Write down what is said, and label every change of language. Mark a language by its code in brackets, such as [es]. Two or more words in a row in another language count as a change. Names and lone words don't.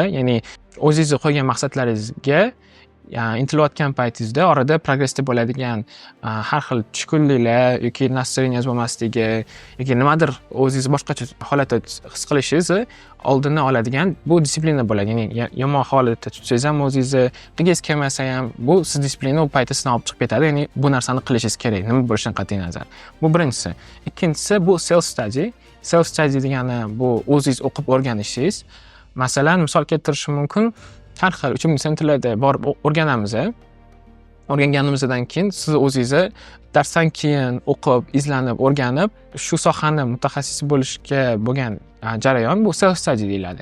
[uz] Ya'ni o'zingiz qo'ygan maqsadlaringizga intilayotgan paytingizda orada progressda bo'ladigan har xil tushkunliklar yoki настроение bo'lmasligi yoki nimadir o'zingiz boshqacha holatda his qilishingizni oldini oladigan bu disiplina bo'ladi. Ya'ni yomon holatda tutsangiz ham o'zingizni qilgingiz kelmasa ham bu siz disiplina u paytda sinab chiqib ketadi. Ya'ni bu narsani qilishingiz kerak, nima bo'lishidan qat'iy nazar. Bu birinchisi. Ikkinchisi bu [en] self study. Self study [uz] degani bu o'zingiz o'qib o'rganishingiz. Masalan, misol keltirishim mumkin. Har xil uchinchi sentrlarda borib o'rganamiz. O'rganganimizdan keyin siz o'zingizni darsdan keyin o'qib, izlanib, o'rganib, shu sohani mutaxassisi bo'lishga bo'lgan jarayon bu [en] self study [uz] deyiladi.